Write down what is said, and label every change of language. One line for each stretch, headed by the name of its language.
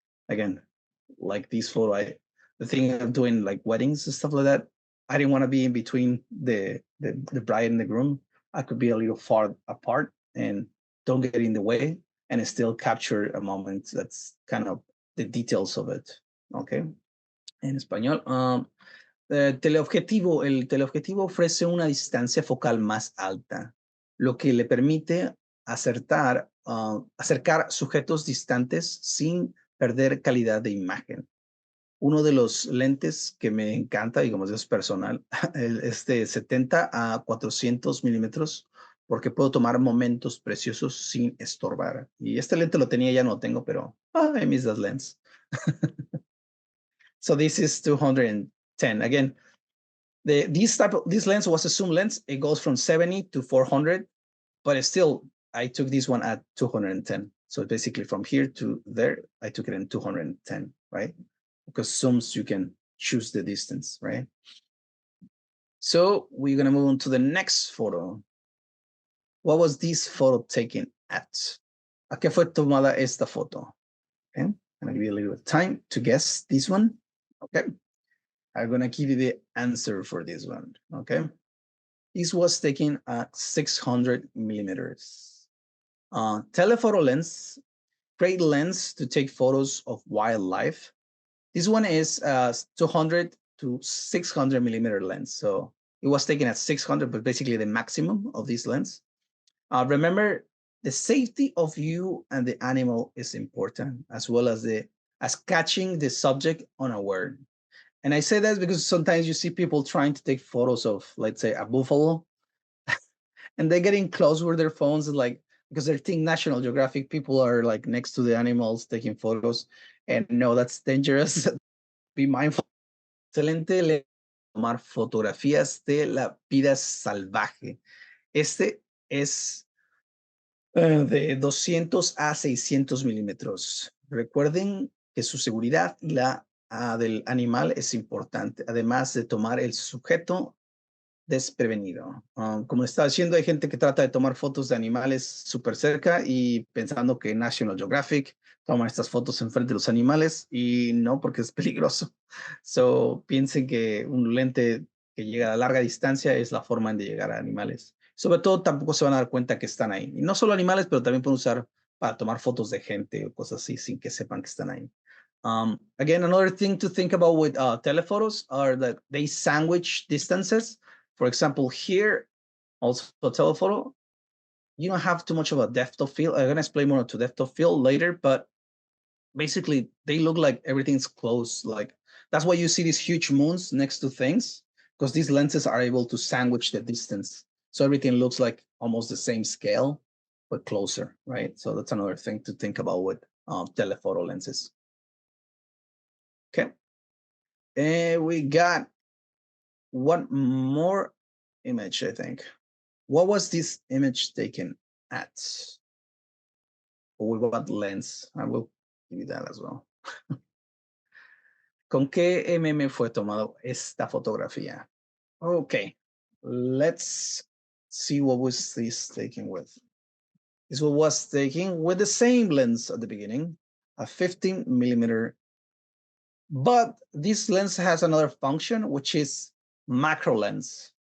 English: Again, like this photo, the thing of doing like weddings and stuff like that, I didn't want to be in between the bride and the groom. I could be a little far apart and don't get in the way and still capture a moment. That's kind of the details of it.
Spanish: Okay. En español. El teleobjetivo ofrece una distancia focal más alta, lo que le permite acercar sujetos distantes sin perder calidad de imagen. Uno de los lentes que me encanta, digamos, es personal, es de 70 a 400 milímetros, porque puedo tomar momentos preciosos sin estorbar. Y este lente lo tenía, ya no lo tengo, pero
English: I miss that lens. So this is 210. Again, This lens was a zoom lens. It goes from 70 to 400, but it's still, I took this one at 210. So basically from here to there, I took it in 210, right? Because zooms, you can choose the distance, right? So we're gonna move on to the next photo. What was this photo taken at? ¿A qué fue tomada esta foto? Okay, I'm gonna give you a little bit of time to guess this one. Okay, I'm gonna give you the answer for this one. Okay, this was taken at 600 millimeters. Telephoto lens, great lens to take photos of wildlife. This one is 200 to 600 millimeter lens. So it was taken at 600, but basically the maximum of this lens. Remember, the safety of you and the animal is important, as well as catching the subject unaware. And I say that because sometimes you see people trying to take photos of, let's say, a buffalo, and they're getting close with their phones, and like, because they think National Geographic people are like next to the animals taking photos, and no, that's dangerous. Be mindful.
Spanish: Excelente tomar fotografías de la vida salvaje. Este es de 200 a 600 milímetros. Recuerden que su seguridad y la del animal es importante, además de tomar el sujeto desprevenido. Como estaba diciendo, hay gente que trata de tomar fotos de animales súper cerca y pensando que National Geographic toman estas fotos enfrente de los animales, y no, porque es peligroso. So, piensen que un lente que llega a larga distancia es la forma de llegar a animales. Sobre todo, tampoco se van a dar cuenta que están ahí. Y no solo animales, pero también pueden usar para tomar fotos de gente o cosas así sin que sepan que están ahí.
English: Again, another thing to think about with telephotos are that they sandwich distances. For example, here, also a telephoto, you don't have too much of a depth of field. I'm going to explain more to depth of field later, but basically they look like everything's close. Like, that's why you see these huge moons next to things, because these lenses are able to sandwich the distance. So everything looks like almost the same scale, but closer, right? So that's another thing to think about with telephoto lenses. Okay. And we got one more image, I think. What was this image taken at? Or with what lens? I will give you that as well.
Spanish: ¿Con qué MM fue tomado esta fotografía?
English: Okay, let's see what was this taken with. This one was taken with the same lens at the beginning, a 15 millimeter. But this lens has another function, which is macro lens.